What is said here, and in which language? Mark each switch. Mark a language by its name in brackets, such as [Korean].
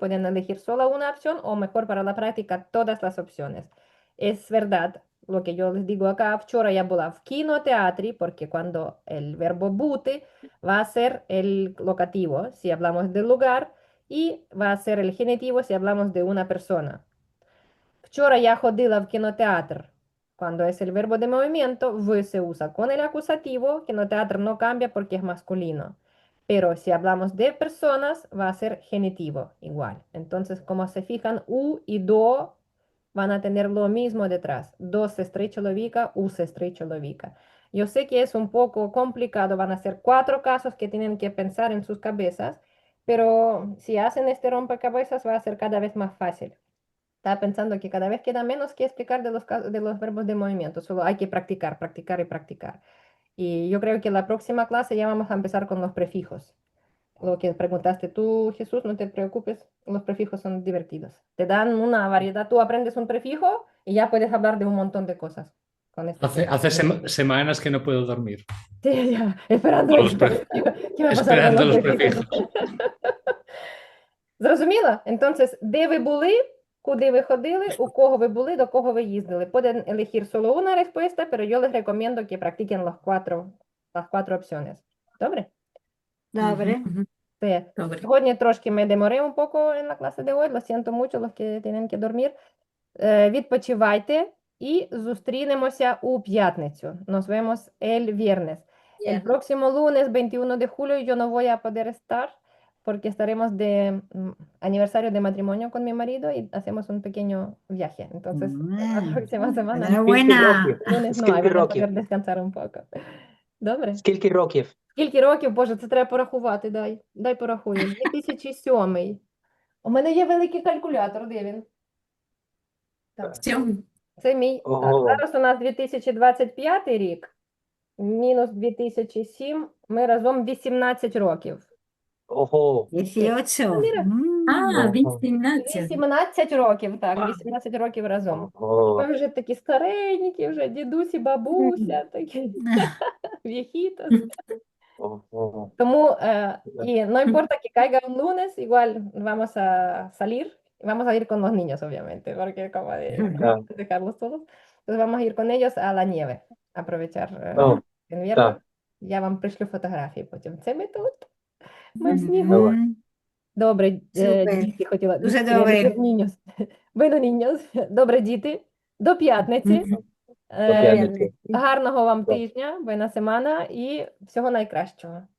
[Spanish] Pueden elegir solo una opción o mejor para la práctica todas las opciones. Es verdad lo que yo les digo acá. [Ukrainian] Вчора я була в кінотеатрі, [Spanish] porque cuando el verbo bути va a ser el locativo si hablamos del lugar y va a ser el genitivo si hablamos de una persona. [Ukrainian] Вчора я ходила в кинотеатр. [Spanish] Cuando es el verbo de movimiento, v se usa con el acusativo. Кинотеатр no cambia porque es masculino. Pero si hablamos de personas, va a ser genitivo igual. Entonces, como se fijan, u y do van a tener lo mismo detrás. Do se чоловіка, u se чоловіка. Yo sé que es un poco complicado, van a ser 4 casos que tienen que pensar en sus cabezas, pero si hacen este rompecabezas va a ser cada vez más fácil. Estaba pensando que cada vez queda menos que explicar de los verbos de movimiento, solo hay que practicar, practicar y practicar. Y yo creo que la próxima clase ya vamos a empezar con los prefijos. Lo que preguntaste tú, Jesús, no te preocupes, los prefijos son divertidos. Te dan una variedad, tú aprendes un prefijo y ya puedes hablar de un montón de cosas con este Hace semanas que no puedo dormir. Sí, ya, esperando Con los eso. pre- ¿Qué va a pasar con Esperando los los prefijos? prefijos. [Ukrainian] Зрозуміло? [Spanish] Entonces, [Ukrainian] де ви були, куди ви ходили, у кого ви були, до кого ви їздили. [Spanish] Pueden elegir solo una respuesta, pero yo les recomiendo que practiquen las cuatro opciones. [Ukrainian] ¿Добре? Добре. [Spanish] Sí. [Ukrainian] Добре. Сьогодні трошки [Spanish] me demoré un poco en la clase de hoy, lo siento mucho, los que tienen que dormir. [Ukrainian] Відпочивайте і зустрінемося у п'ятницю. [Spanish] Nos vemos el viernes. El próximo lunes, 21 de julio, yo no voy a poder estar porque estaremos de aniversario de matrimonio con mi marido y hacemos un pequeño viaje. Entonces, la próxima semana, Enhorabuena. lunes no, ahí van a poder descansar un poco. [Ukrainian] Добре? Скільки років? Скільки років? Боже, це треба порахувати, дай порахую. 2007. У мене є великий калькулятор, де він? Так. Це мій. Так, Ого. зараз у нас 2025 рік, мінус 2007, ми разом 18 років. Ого. 18. [Spanish] Mira. [Ukrainian] А, 18. 18 років, так, 18 років разом. Ого. Ми вже такі старенькі, вже дідусі, бабуся, такі [Spanish] viejitos. [Ukrainian] Ого. Тому, [Spanish] y no importa que caiga un lunes, igual vamos a salir, y vamos a ir con los niños, obviamente, porque como de [Ukrainian] Так. [Spanish] dejarlos todos, entonces vamos a ir con ellos a la nieve, aprovechar [Ukrainian] О, [Spanish] invierno. [Ukrainian] так. Я вам пришлю фотографії потім. Це ми тут, ми в снігу. Мгм. Добре, Супер. діти хотіла. Дуже діти, я добре. кажу, [Spanish] niños. Bueno, niños. [Ukrainian] Добре, діти. До п'ятниці. До п'ятниці. Гарного вам Так. тижня, [Spanish] buena semana [Ukrainian] і всього найкращого.